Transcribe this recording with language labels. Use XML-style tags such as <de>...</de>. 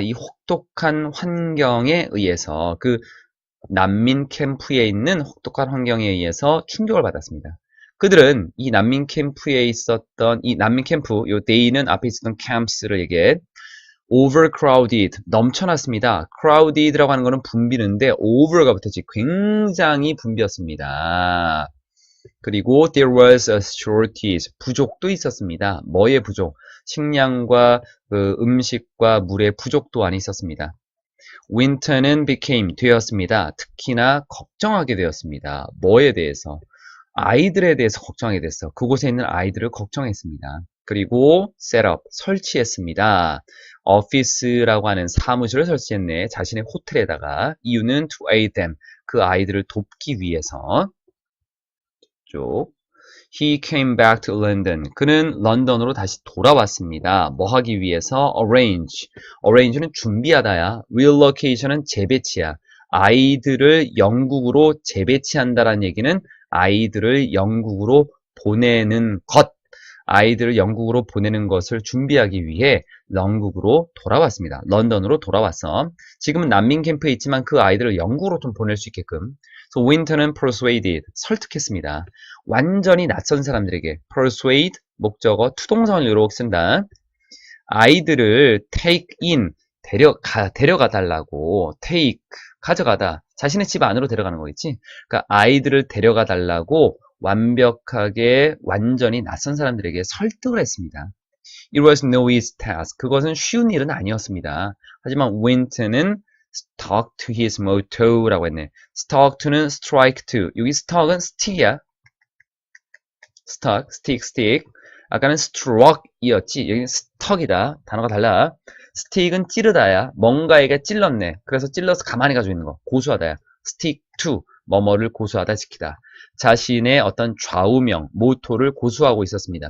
<ko>이 혹독한 환경에 의해서 그 난민 캠프에 있는 혹독한 환경에 의해서 충격을 받았습니다. 그들은 이 난민 캠프에 있었던 이 난민 캠프, 요 day는 앞에 있었던 camps를 얘기해. overcrowded, 넘쳐났습니다. crowded라고 하는 거는 붐비는데 over가 붙었지. 굉장히 붐볐습니다. 그리고</ko> <en>there was a shortage,</en> <ko>부족도 있었습니다. 뭐의 부족? 식량과 음식과 물의 부족 또한 있었습니다. winter는 became, 되었습니다. 특히나 걱정하게 되었습니다. 뭐에 대해서? 아이들에 대해서 걱정하게 됐어. 그곳에 있는 아이들을 걱정했습니다. 그리고 셋업, 설치했습니다. office라고 하는 사무실을 설치했네. 자신의 호텔에다가. 이유는</ko> <en>to aid them,</en> <ko>그 아이들을 돕기 위해서.</ko> <en>쪽. He came back to London.</en> <ko>그는 런던으로 다시 돌아왔습니다. 뭐 하기 위해서? arrange. arrange는 준비하다야. relocation은 재배치야. 아이들을 영국으로 재배치한다라는 얘기는 아이들을 영국으로 보내는 것. 아이들을 영국으로 보내는 것을 준비하기 위해 영국으로 돌아왔습니다. 런던으로 돌아왔어. 지금은 난민 캠프에 있지만 그 아이들을 영국으로 좀 보낼 수 있게끔. So winter는 persuaded, 설득했습니다. 완전히 낯선 사람들에게 persuade, 목적어, 투동사를 이렇게 쓴다. 아이들을 take in, 데려가 달라고. take, 가져가다. 자신의 집 안으로 데려가는 거겠지. 그러니까 아이들을 데려가 달라고 완벽하게 완전히 낯선 사람들에게 설득을 했습니다.</ko> <en>It was no easy task.</en> <ko>그것은 쉬운 일은 아니었습니다. 하지만 Winter는</ko> <en>stuck to his motto</en> <ko>라고 했네. stuck to는 strike to. 여기 stuck은 stick이야. stuck, stick. 아까는 struck이었지. 여기는 stuck이다. 단어가 달라. stick은 찌르다야. 뭔가에게 찔렀네. 그래서 찔러서 가만히 가지고 있는 거. 고수하다야. stick to. 뭐뭐를 고수하다, 지키다. 자신의 어떤 좌우명, 모토를 고수하고 있었습니다.</ko>